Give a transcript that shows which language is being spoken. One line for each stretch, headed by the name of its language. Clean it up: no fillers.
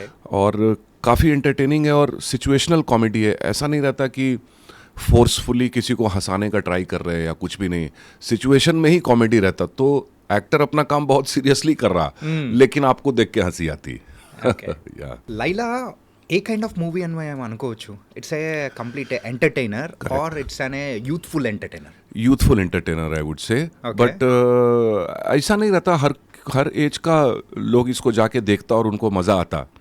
Hindi: और काफ़ी एंटरटेनिंग है और सिचुएशनल कॉमेडी है. ऐसा नहीं रहता कि फोर्सफुली किसी को हंसाने का ट्राई कर रहे हैं या कुछ भी नहीं. सिचुएशन में ही कॉमेडी रहता. तो एक्टर अपना काम बहुत सीरियसली कर रहा, लेकिन आपको देख के हंसी आती.
English: Yeah.
Telugu: Laila
English: ఏ kind of movie
Telugu: అని మనం అనుకోవచ్చు?
English: It's a complete entertainer or it's an a youthful entertainer? Youthful entertainer I would say. But
Hindi: ऐसा नहीं रहता हर एज का लोग इसको जाके देखता और उनको मज़ा आता.